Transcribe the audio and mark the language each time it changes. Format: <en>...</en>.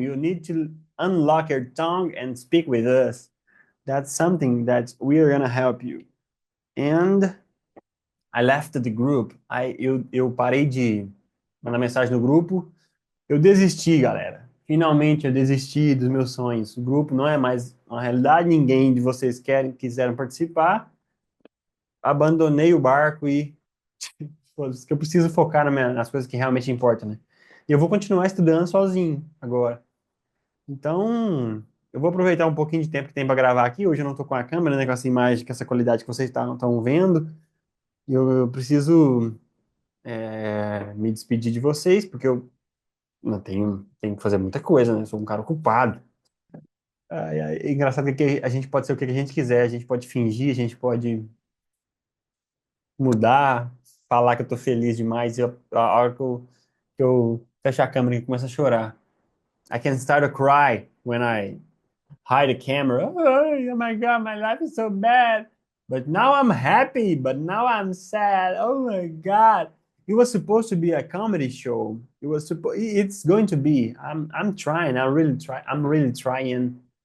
<en>You need to unlock your tongue and speak with us. That's something that we are gonna help you. And I left the group.</en> <pt>Eu parei de mandar mensagem no grupo. Eu desisti, galera. Finalmente eu desisti dos meus sonhos. O grupo não é mais uma realidade. Ninguém de vocês quiseram participar. Abandonei o barco e foda-se, que eu preciso focar nas coisas que realmente importam, né? E eu vou continuar estudando sozinho agora. Então, eu vou aproveitar um pouquinho de tempo que tem para gravar aqui. Hoje eu não estou com a câmera, né? Com essa imagem, com essa qualidade que vocês estão vendo. E eu preciso me despedir de vocês, porque eu não tenho que fazer muita coisa, né? Eu sou um cara ocupado. Ai, ai, é engraçado que a gente pode ser o que a gente quiser, a gente pode fingir, a gente pode mudar, falar que eu tô feliz demais, e a hora que eu fecho a câmera e começo a chorar.</pt> <en>I can start to cry. when I hide the camera. Oh my god, my life is so bad. But now I'm happy, but now I'm sad. Oh my god. It was supposed to be a comedy show. It's going to be. I'm trying. I'm really trying.</en>